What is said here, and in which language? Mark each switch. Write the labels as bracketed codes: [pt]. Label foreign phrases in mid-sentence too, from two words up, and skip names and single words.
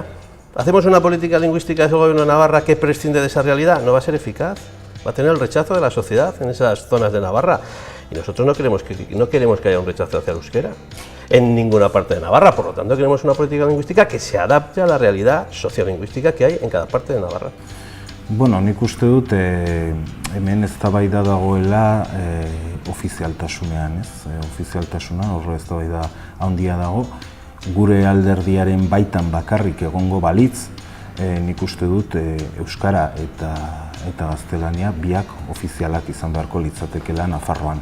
[es] ¿Hacemos una política lingüística del gobierno de Navarra que prescinde de esa realidad? No va a ser eficaz, va a tener el rechazo de la sociedad en esas zonas de Navarra. Y nosotros no queremos que haya un rechazo hacia el euskera en ninguna parte de Navarra, por lo tanto queremos una política lingüística que se adapte a la realidad sociolingüística que hay en cada parte de Navarra. [eu] Bueno, nik uste dut hemen eztabaida dagoela ofizialtasunean, ez? Ofizialtasuna, horre eztabaida handia dago, gure alderdiaren baitan bakarrik egongo balitz, nik uste dut euskara eta gaztelania biak ofizialak izan beharko litzatekeela Nafarroan.